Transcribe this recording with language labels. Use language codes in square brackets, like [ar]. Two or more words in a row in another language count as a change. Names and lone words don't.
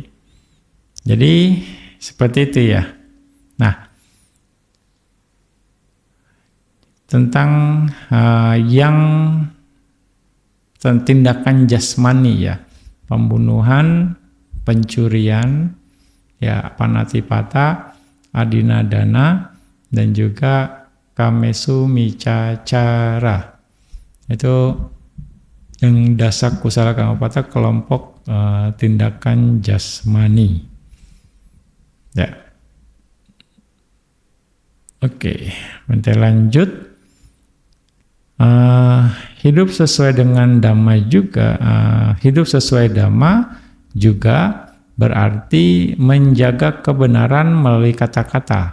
[id] Jadi seperti itu ya. Nah, tentang yang tindakan jasmani ya, pembunuhan, pencurian, ya [pi] panatipata, adinadana, [id] dan juga [pi] kamesu micacara. [id] Itu yang [pi] dasa kusala kamapata, [id] kelompok tindakan jasmani. Ya. Oke, nanti lanjut. Hidup sesuai dengan dhamma juga, hidup sesuai dhamma juga berarti menjaga kebenaran melalui kata-kata.